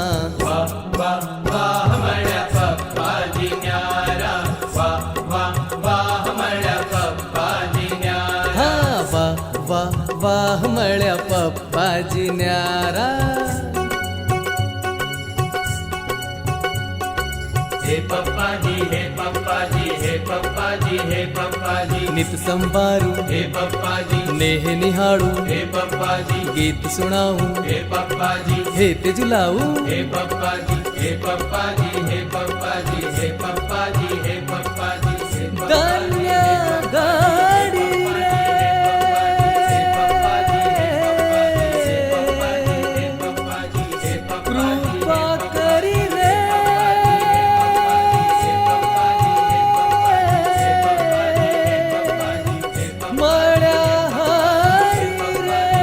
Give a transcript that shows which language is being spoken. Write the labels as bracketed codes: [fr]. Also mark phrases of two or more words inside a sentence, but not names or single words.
[gu] વાહ વાહ વાહ મળ્યા પપ્પાજી ન્યારા વાહ વાહ વાહ મળ્યા પપ્પાજી ન્યારા હા વાહ વાહ વાહ મળ્યા પપ્પાજી ન્યારા [hi] हे पप्पा जी, हे पप्पा जी, हे पप्पा जी, हे पप्पा जी, [gu] નિત સંભારું [hi] हे पप्पा जी, [gu] નેહ નિહાળું [hi] हे पप्पा जी, [gu] ગીત સુણાવું [hi] हे पप्पा जी, [gu] હે તે ઝુલાવું [hi] हे पप्पा जी, हे पप्पा जी, हे पप्पा जी, हे पप्पा जी, हे पप्पा जी, हे पप्पा जी, [gu] ધન્ય ગાડી કૃપા કરી રે મળ્યા હારી રે